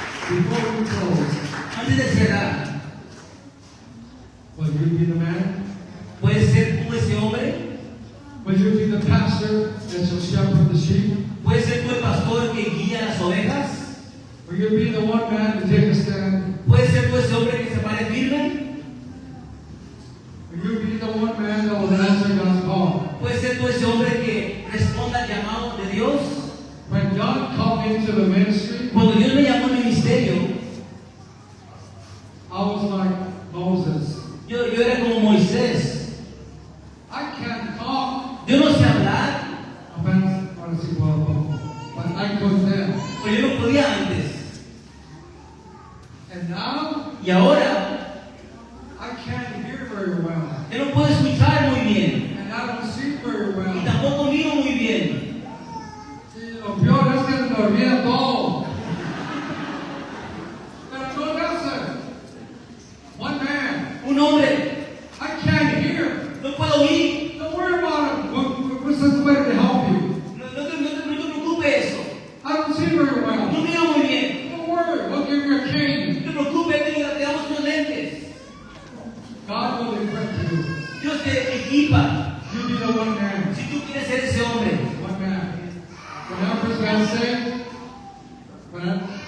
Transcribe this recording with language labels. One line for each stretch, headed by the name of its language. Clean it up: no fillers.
English: Before we close,
Spanish: Antes de cerrar,
English: will you be the man?
Spanish: ¿puedes ser tú ese hombre?
English: Will you be the pastor that shall shepherd the sheep?
Spanish: ¿Puedes ser tú el pastor que guía las ovejas?
English: Will you be the one man to take a stand?
Spanish: ¿Puedes ser tú ese hombre que se pare firme?
English: Will you be the one man that will answer God's call?
Spanish: ¿Puedes ser tú ese hombre que responda al llamado de Dios?
English: When God called me into the ministry,
Spanish: Cuando Dios me llamó al ministerio,
English: I was like Moses.
Spanish: yo era como Moisés.
English: I can't talk.
Spanish: Yo no sé hablar, Apenas, ahora sí puedo poco.
English: But I could then.
Spanish: pero yo no podía antes.
English: And now,
Spanish: Y ahora,
English: I can't hear very well.
Spanish: yo no puedo escuchar muy bien.
English: And I don't see very
Spanish: Y
English: well.
Spanish: tampoco miro muy bien. Y lo peor es que me olvida todo. Pero no le hace.
English: One man. Un hombre, I can't hear.
Spanish: no puedo oír.
English: Don't worry about it. We're just way to help you.
Spanish: No te preocupes eso.
English: I don't see very
Spanish: No
English: well.
Spanish: miro muy bien.
English: Don't worry. We'll give you a cane.
Spanish: No te preocupes, te damos unos lentes.
English: God will equip you.
Spanish: Dios te equipa.
English: You be the one man.
Spanish: Si tú quieres ser ese hombre.
English: One man. When I first got saved, when I